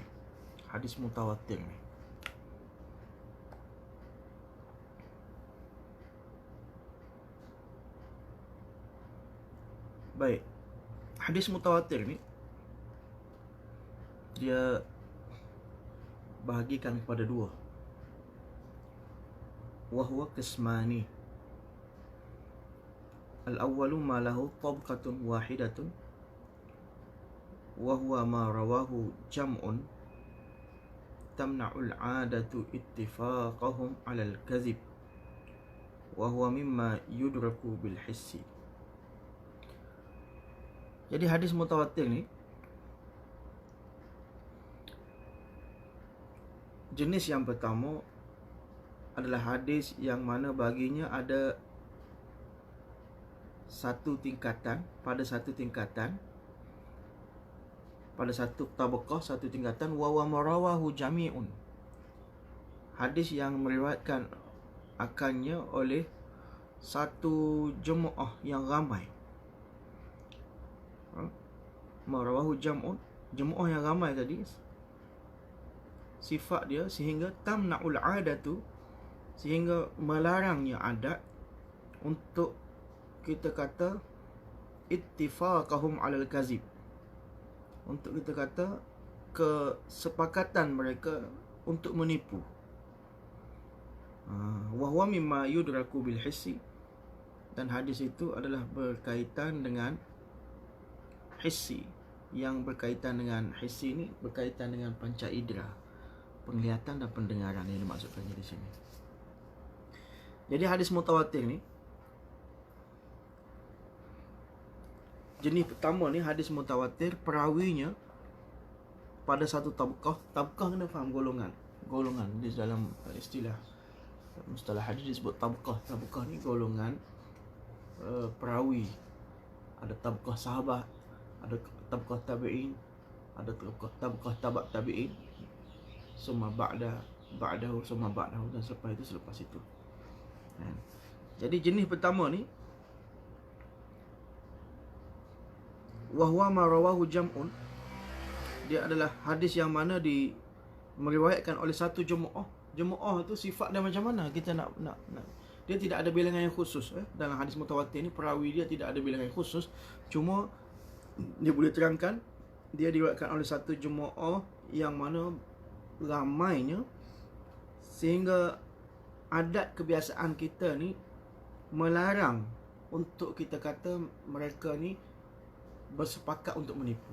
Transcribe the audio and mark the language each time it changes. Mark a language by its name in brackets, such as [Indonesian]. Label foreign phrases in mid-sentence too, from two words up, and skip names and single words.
[Malay] Hadis mutawatir ni. Baik. Hadis mutawatir ni dia bahagikan kepada dua. [Arabic] وهو قسمان. الأول ما له طبقة واحدة وهو ما رواه جمع تمنع العادة اتفاقهم على الكذب وهو مما يدرك بالحس. [Malay] Jadi hadis mutawatir ni jenis yang pertama adalah hadis yang mana baginya ada satu tingkatan, pada satu tingkatan pada satu tabaqah, satu tingkatan. [Arabic] وما رواه جمع, [Malay] hadis yang meriwayatkan akannya oleh satu jemaah yang ramai. [Arabic] ما رواه جمع, [Malay] jemaah yang ramai tadi, sifat dia sehingga [Arabic] تمنع العادة, [Malay] sehingga melarangnya adat untuk kita kata [Arabic] اتفاقهم على الكذب, [Malay] untuk kita kata kesepakatan mereka untuk menipu. [Arabic] وهو مما يدرك بالحس, [Malay] dan hadis itu adalah berkaitan dengan hissi. Yang berkaitan dengan hissi ini berkaitan dengan panca indera, penglihatan dan pendengaran yang dimaksudkannya di sini. Jadi hadis mutawatir ni, jenis pertama ni hadis mutawatir, perawinya pada satu tabaqah. Tabaqah kena faham golongan. Golongan di dalam istilah mustalah hadis disebut tabaqah. Tabaqah ni golongan perawi. Ada tabaqah sahabat, ada tabaqah tabi'in, ada tabaqah tabi' tabi'in, [Arabic] ثم بعده، ثم بعده, [Malay] dan selepas itu. Jadi jenis pertama ni, [Arabic] وهو ما رواه جمع, [Malay] dia adalah hadis yang mana meriwayatkan oleh satu jemaah. Jemaah tu sifat dia macam mana? Kita nak dia tidak ada bilangan yang khusus. Dalam hadis mutawatir ni, perawi dia tidak ada bilangan yang khusus. Cuma dia boleh terangkan dia diriwayatkan oleh satu jemaah yang mana ramainya, sehingga adat kebiasaan kita ni melarang untuk kita kata mereka ni bersepakat untuk menipu.